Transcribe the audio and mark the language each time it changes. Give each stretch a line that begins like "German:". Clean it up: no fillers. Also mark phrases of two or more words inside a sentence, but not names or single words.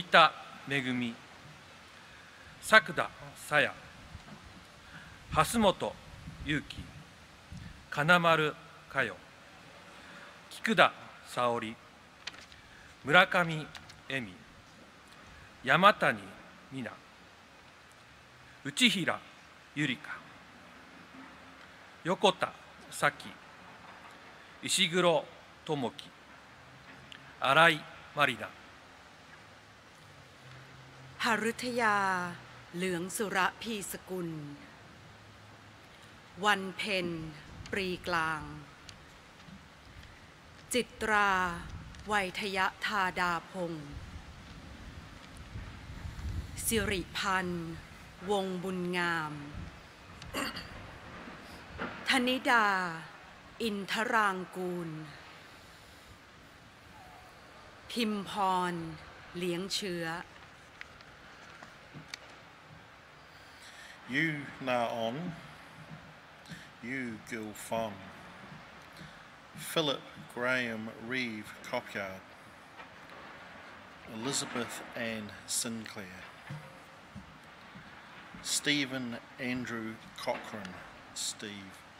Japanese: 田めぐみ、作田さや、蓮本裕樹、金丸佳代、菊田沙織、村上恵美、山谷美奈、内平ゆりか、横田咲、石黒智樹、新井まりな。
Thai: หฤทยาเหลืองสุระพีสกุล วันเพ็ญปรีกลาง จิตราไวยทยธาดาพงศ์ สิริพันธ์วงบุญงาม ธนิดาอินทรางกูล พิมพรเลี้ยงเชื้อ
English: Yu Na On, Yu Gil Fong, Philip Graham Reeve Copyard, Elizabeth Ann Sinclair, Stephen Andrew Cochran, Steve,